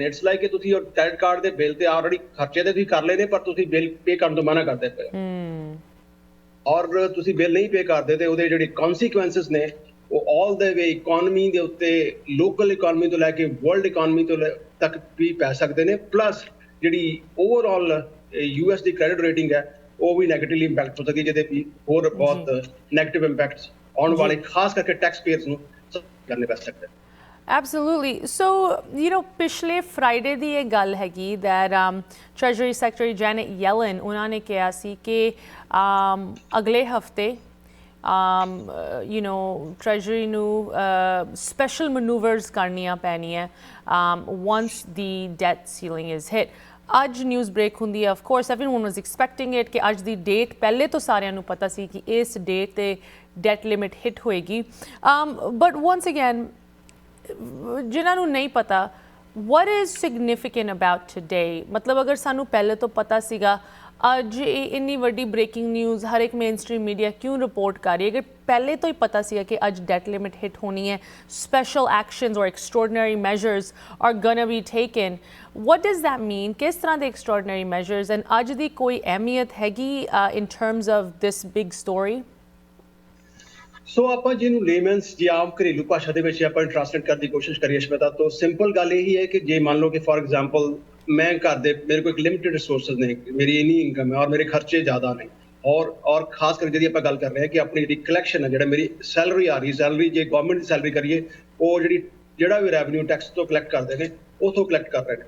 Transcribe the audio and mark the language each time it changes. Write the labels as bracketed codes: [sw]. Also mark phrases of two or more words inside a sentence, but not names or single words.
[en] it's like [pa] ਕਿ ਤੁਸੀਂ [en] credit card [pa] ਦੇ ਬਿੱਲ ਤੇ ਆਲਰੇਡੀ ਖਰਚੇ ਤੇ ਤੁਸੀਂ ਕਰ ਲਏ ਨੇ ਪਰ ਤੁਸੀਂ ਬਿੱਲ ਪੇ ਕਰਨ ਤੋਂ ਮਨਾ ਕਰਦੇ ਪਏ ਔਰ ਤੁਸੀਂ ਬਿੱਲ ਨਹੀਂ ਪੇ ਕਰਦੇ ਤੇ ਉਹਦੇ ਜਿਹੜੇ ਕਨਸੀਕੁਐਂਸਸ ਨੇ ਉਹ [en] all the way [pa] ਇਕਨੋਮੀ ਦੇ ਉੱਤੇ, [en] local economy [pa] ਤੋਂ ਲੈ ਕੇ [en] world economy [pa] ਤੋਂ ਤੱਕ ਵੀ ਪੈ ਸਕਦੇ ਨੇ। ਪਲੱਸ ਜਿਹੜੀ ਓਵਰਆਲ US ਦੀ [en] credit rating [pa] ਹੈ ਉਹ ਵੀ [en] negatively impact [pa] ਹੋ ਸਕਦੀ ਹੈ, ਜਿਹਦੇ ਵੀ ਹੋਰ ਬਹੁਤ [en] negative impacts [pa] ਆਉਣ ਵਾਲੇ ਖਾਸ ਕਰਕੇ [en] tax payers [pa] ਨੂੰ ਕਰਨੇ ਪੈ ਸਕਦੇ। [en] Absolutely. So, you know, [pa] ਪਿਛਲੇ ਫਰਾਈਡੇ ਦੀ ਇਹ ਗੱਲ ਹੈਗੀ that Treasury Secretary Janet Yellen ਉਹਨਾਂ ਨੇ ਕਿਹਾ ਸੀ ਕਿ ਅਗਲੇ ਹਫਤੇ [en] you know, [pa] Treasury ਨੂੰ [en] special maneuvers [pa] ਕਰਨੀਆਂ ਪੈਣੀਆਂ [en] once the debt ceiling is hit. [pa] ਅੱਜ [en] news break [pa] ਹੁੰਦੀ ਹੈ, [en] of course everyone was expecting it [pa] ਕਿ ਅੱਜ ਦੀ ਡੇਟ ਪਹਿਲੇ ਤੋਂ ਸਾਰਿਆਂ ਨੂੰ ਪਤਾ ਸੀ ਕਿ ਇਸ ਡੇਟ ਤੇ [en] debt limit hit [pa] ਹੋਏਗੀ। [en] but once again [pa] ਜਿਨ੍ਹਾਂ ਨੂੰ ਨਹੀਂ ਪਤਾ [en] what is significant about today, [pa] ਮਤਲਬ ਅਗਰ ਸਾਨੂੰ ਪਹਿਲੇ ਤੋਂ ਪਤਾ ਸੀਗਾ ਅੱਜ ਇੰਨੀ ਵੱਡੀ [en] breaking news [pa] ਹਰ ਇੱਕ [en] main stream media [pa] ਕਿਉਂ ਰਿਪੋਰਟ ਕਰ ਰਹੀ ਹੈ? ਅਗਰ ਪਹਿਲੇ ਤੋਂ ਹੀ ਪਤਾ ਸੀਗਾ ਕਿ ਅੱਜ [en] debt limit hit [pa] ਹੋਣੀ ਹੈ, [en] special actions [pa] ਔਰ [en] extraordinary measures are gonna be taken, what does that mean? [pa] ਕਿਸ ਤਰ੍ਹਾਂ ਦੇ [en] extraordinary measures [pa] and ਅੱਜ ਦੀ ਕੋਈ ਅਹਿਮੀਅਤ ਹੈਗੀ [en] in terms of this big story? [pa] ਸੋ ਆਪਾਂ ਜਿਹਨੂੰ ਲੇਮਨਸ ਜਾਂ ਆਮ ਘਰੇਲੂ ਭਾਸ਼ਾ ਦੇ ਵਿੱਚ ਆਪਾਂ ਟ੍ਰਾਂਸਲੇਟ ਕਰਨ ਦੀ ਕੋਸ਼ਿਸ਼ ਕਰੀਏ ਅਸ਼ਮਿਤਾ, ਤਾਂ ਸਿੰਪਲ ਗੱਲ ਇਹੀ ਹੈ ਕਿ ਜੇ ਮੰਨ ਲਓ ਕਿ [en] for example [pa] ਮੈਂ ਘਰ ਦੇ ਮੇਰੇ ਕੋਲ ਇੱਕ [en] limited resources [pa] ਨੇ, ਮੇਰੀ ਇੰਨੀ ਇਨਕਮ ਹੈ ਔਰ ਮੇਰੇ ਖਰਚੇ ਜ਼ਿਆਦਾ ਨੇ ਔਰ ਖਾਸ ਕਰਕੇ ਜਿਹਦੀ ਆਪਾਂ ਗੱਲ ਕਰ ਰਹੇ ਹਾਂ ਕਿ ਆਪਣੀ ਜਿਹੜੀ ਕਲੈਕਸ਼ਨ ਹੈ, ਜਿਹੜਾ ਮੇਰੀ ਸੈਲਰੀ ਆ ਰਹੀ, ਸੈਲਰੀ ਜੇ ਗਵਰਨਮੈਂਟ ਦੀ ਸੈਲਰੀ ਕਰੀਏ ਉਹ ਜਿਹੜਾ ਵੀ [en] revenue tax [pa] ਤੋਂ ਕਲੈਕਟ ਕਰਦੇ ਨੇ ਉੱਥੋਂ ਕਲੈਕਟ ਕਰ ਰਹੇ ਨੇ।